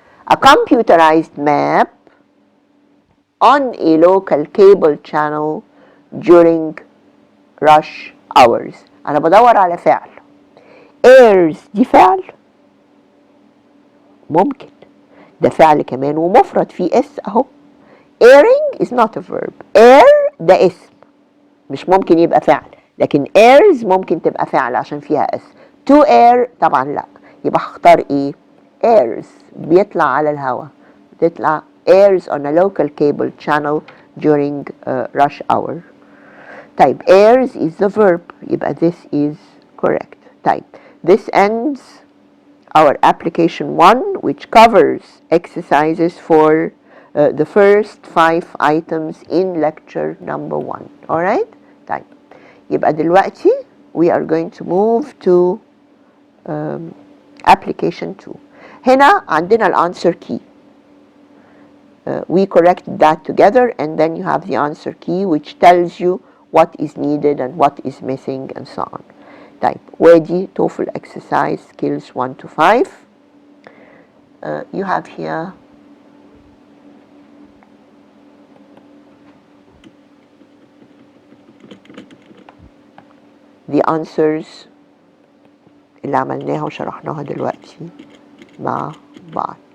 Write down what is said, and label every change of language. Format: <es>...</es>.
<en>A computerized map on a local cable channel during rush hours.</en> <ar>أنا بدور على فعل. airs دي فعل؟ ممكن. ده فعل كمان ومفرد فيه اس أهو.</ar> <en>airing is not a verb.</en> <ar>air ده اسم مش ممكن يبقى فعل، لكن airs ممكن تبقى فعل عشان فيها اس. to air طبعا لا، يبقى هختار ايه؟ airs بيطلع على الهواء، بتطلع</ar> <en>airs on a local cable channel during rush hour. طيب airs is the verb،</en> <ar>يبقى</ar> <en>this is correct. طيب this ends our application 1 which covers exercises for the first 5 items in lecture number 1. alright.</en> <ar>طيب يبقى دلوقتي</ar> <en>we are going to move to application 2.</en> <ar>هنا عندنا الانسر key.</ar> <en>We corrected that together and then you have the answer key which tells you what is needed and what is missing and so on.</en> <ar>طيب ودي</ar> <en>TOEFL exercise skills 1 to 5. You have here the answers</en> <ar>اللي عملناها وشرحناها دلوقتي مع بعض.</ar>